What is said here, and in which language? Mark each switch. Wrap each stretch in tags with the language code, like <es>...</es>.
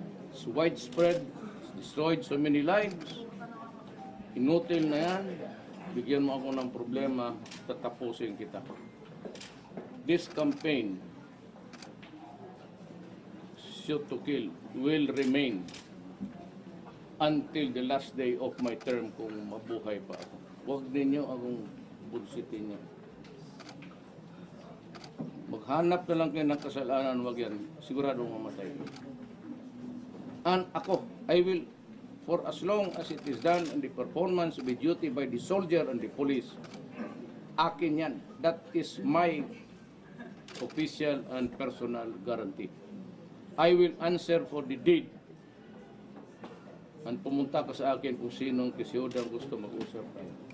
<en>It's widespread, destroyed so many lives.</en> <tl>Inutil na yan. Bigyan mo ako ng problema, tatapusin kita.</tl> <en>This campaign, shoot to kill, will remain until the last day of my term</en> <tl>kung mabuhay pa ako. Huwag ninyo akong bullshitin niyo. Maghanap na lang kayo ng kasalanan, wag yan. Siguradong mamatay.</tl> <en>And ako, I will, for as long as it is done in the performance of the duty by the soldier and the police, akin yan. That is my official and personal guarantee. I will answer for the deed.</en> <tl>And pumunta ka sa akin kung sinong kisiyodang gusto mag-usap tayo.</tl>